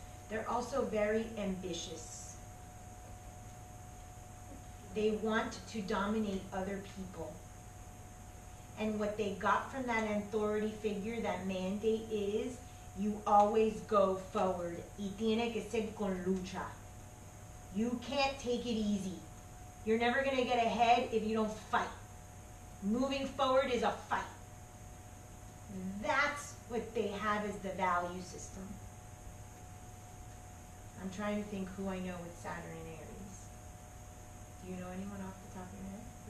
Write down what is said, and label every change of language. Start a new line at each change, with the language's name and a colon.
English: They're also very ambitious. They want to dominate other people. And what they got from that authority figure, that mandate, is you always go forward.
Spanish: Y tiene que ser con lucha.
English: You can't take it easy. You're never going to get ahead if you don't fight. Moving forward is a fight. That's what they have as the value system. I'm trying to think who I know with Saturn and Aries. Do you know anyone off the top of your head?